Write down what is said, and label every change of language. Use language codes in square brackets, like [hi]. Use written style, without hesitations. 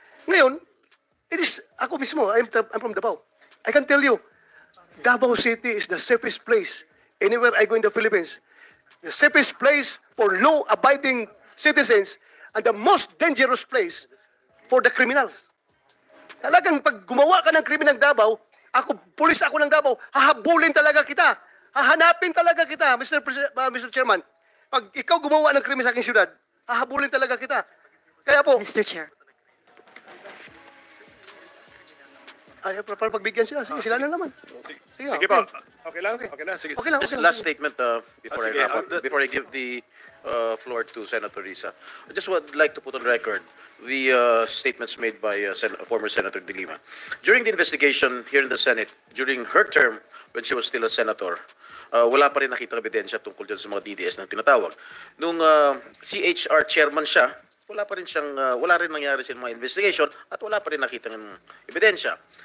[tl] Ngayon, [en] it is, [tl] ako mismo, [en] I'm from Davao. I can tell you, Davao City is the safest place anywhere I go in the Philippines. The safest place for law-abiding citizens and the most dangerous place for the criminals. [tl] Talagang pag gumawa ka ng krimen ng Davao, pulis ako ng Davao, hahabulin talaga kita. Hahanapin talaga kita, Mr. Chairman. Pag ikaw gumawa ng krimen sa aking syudad, hahabulin talaga kita. Kaya po, [en] Mr. Chair. [tl] para pagbigyan sila, sige, sila na naman. Sige po. Okay lang? Okay na. Sige. Okay lang. [en] Just last statement before I [tl] sige, [en] wrap up, before I give the floor to Senator Risa. I just would like to put on record the statements made by former Senator De Lima. During the investigation here in the Senate, during her term when she was still a senator, [tl] wala pa rin nakita ebidensya tungkol dyan sa mga DDS na tinatawag. Nung CHR chairman siya, wala rin nangyari sa mga investigation at wala pa rin nakita ng ebidensya.